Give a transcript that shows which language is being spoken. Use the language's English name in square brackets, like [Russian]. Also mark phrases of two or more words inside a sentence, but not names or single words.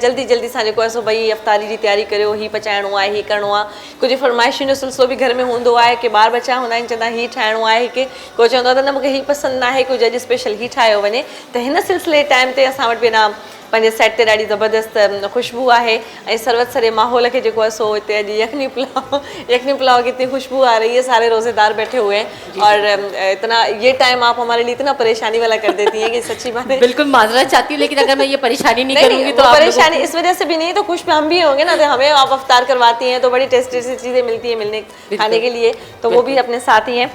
[Sindhi] जल्दी जल्दी सां जेको आहे सो भई अफ़्तारी जी तयारी करियो, हीउ पचाइणो आहे, हीउ करिणो आहे। कुझु फरमाइशुनि जो सिलसिलो बि घर में हूंदो आहे कि ॿार बचा हूंदा आहिनि, चवंदा हीउ ठाहिणो आहे, कि कोई चवंदो आहे त न मूंखे हीउ पसंदि न आहे, कुझु अॼु स्पेशल हीउ ठाहियो वञे। त हिन सिलसिले टाइम ते असां वटि बि न पंहिंजे सेट ते ॾाढी ज़बरदस्त ख़ुशबू आहे ऐं सरवत सरे माहौल खे जेको आहे सो हिते अॼु यखनी पुलाव [Urdu] کی اتنی خوشبو آ رہی ہے، سارے روزے دار بیٹھے ہوئے ہیں اور اتنا یہ ٹائم آپ ہمارے لیے اتنا پریشانی والا کر دیتی ہیں کہ سچی بات ہے. بالکل معذرت چاہتی ہوں، لیکن اگر میں یہ پریشانی نہیں کروں گی تو پریشانی اس وجہ سے بھی نہیں، تو خوش ہم بھی ہوں گے نا، تو ہمیں آپ افطار کرواتی ہیں تو بڑی ٹیسٹی سی چیزیں ملتی ہیں ملنے کھانے کے لیے، تو وہ بھی اپنے ساتھ ہی ہیں.